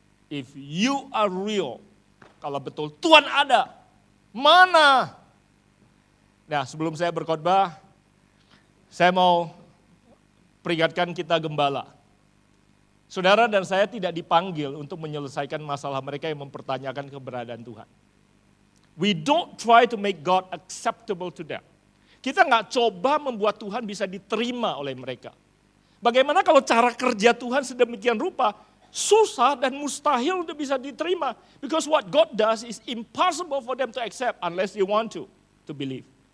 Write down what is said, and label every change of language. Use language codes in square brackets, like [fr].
[en] If you are real, [id] kalau betul Tuhan ada, mana? Nah, sebelum saya berkhotbah, saya mau peringatkan kita gembala. Saudara dan saya tidak dipanggil untuk menyelesaikan masalah mereka yang mempertanyakan keberadaan Tuhan. [en] We don't try to make God acceptable to them. [id] Kita nggak coba membuat Tuhan bisa diterima oleh mereka. Bagaimana kalau cara kerja Tuhan sedemikian rupa, susah dan mustahil untuk bisa diterima. [en] Because what God does is impossible for them to accept unless they want to believe.